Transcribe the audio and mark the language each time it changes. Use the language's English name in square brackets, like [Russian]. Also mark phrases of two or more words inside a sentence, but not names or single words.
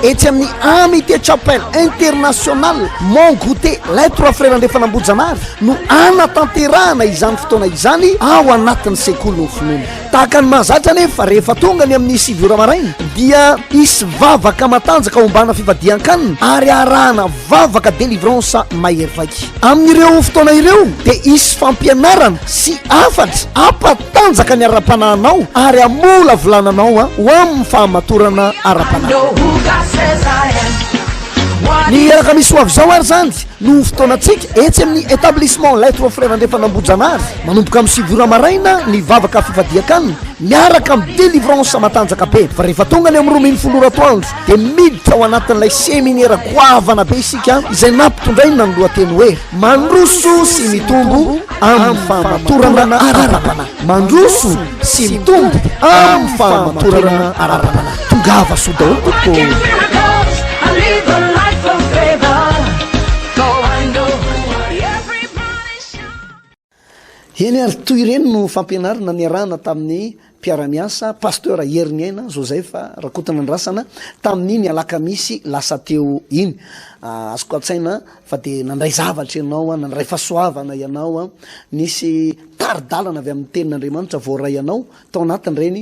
[Malagasy] etsy amin'ny amité chapelle international mont goûté les trois frères andrefanambojanary no anatanterahana izany fotoana izany ao anatin'ny sekoly ny finoana tahaka ny mahazatra nefa rehefa tonga ny amin'ny 7 ora maraina dia isy vavaka matanjaka ombana fivadian-kanina ary arahana vavaka délivrance mahery vaky amin'ireo fotoana ireo dia isy fampianarana sy afatra ampatanjaka ny ara-panahinao ary amola volananao ho amin'ny fahamatorana ara-panahy [English] Know who God says I am. What [Malagasy] ny araka misy ho avy zao ary zany no fotoanatsika etsy amin'ny établissement les trois frères andrefanambojanary manomboka amin'ny 7 ora maraina ny vavaka fivadian-kanina miaraka amin'ny délivrance matanjaka be fa rehefa tonga ny amin'ny rominy foloratoandro dia miditra ao anatin'ilay séminaire goavana be isika izay nampitondraina ny lohateny hoe mandroso sy mitombo amin'ny fahamatorana ara-panahy mandroso sy mitombo amin'ny fahamatorana ara-panahy tongava so daholo [English] working [Malagasy] tompoko [English] miracles. I live a life of favor. So I know everybody should. [Malagasy] eny ary toy ireny no fampianarana niarahana tamin'ny mpiara-miasa pasteur heriniaina zao zay fa rakotana andrasana tamin'iny alakamisy lasa teo iny azoko atsaina fa de nandray zavatra ianao nandray fahasoavana ianao nisy taridalana avy amin'ny tenin'Andriamanitra voaray ianao tao anatin'ireny